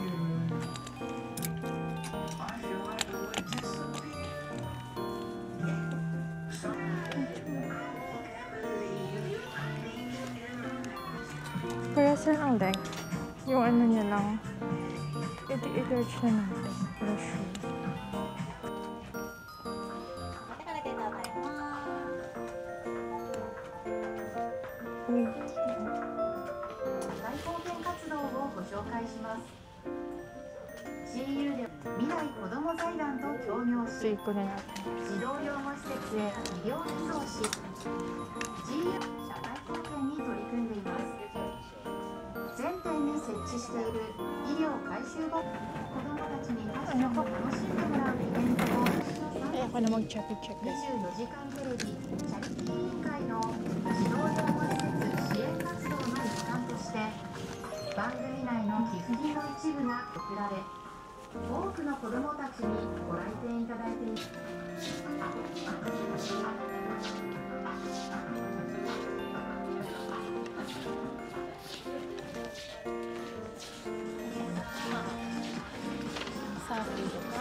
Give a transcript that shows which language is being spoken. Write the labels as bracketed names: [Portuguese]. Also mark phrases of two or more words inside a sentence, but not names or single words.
[Filipino] Kaya sir ang length. Yung ano niya lang. I-large na natin. Para sure. Wait. [Japanese] 大貢献活動をご紹介します。CU で未来子ども財団と協業し、 [Filipino] Save ko na natin. [Japanese] 児童養護施設へ医療輸送し、GU 社会貢献に取り組んでいます。全店に設置している医療回収ボックス、子どもたちにファッションを楽しんでもらうイベントを [Filipino] Ay, ako na [English] mag-check this. [Japanese] 24 時間テレビチャリティー委員会の児童養護施設支援活動の一環として番組内の寄付金の一部が送られ、多くの子どもたちにご来店いただいています。 [Filipino] Sabi ko na.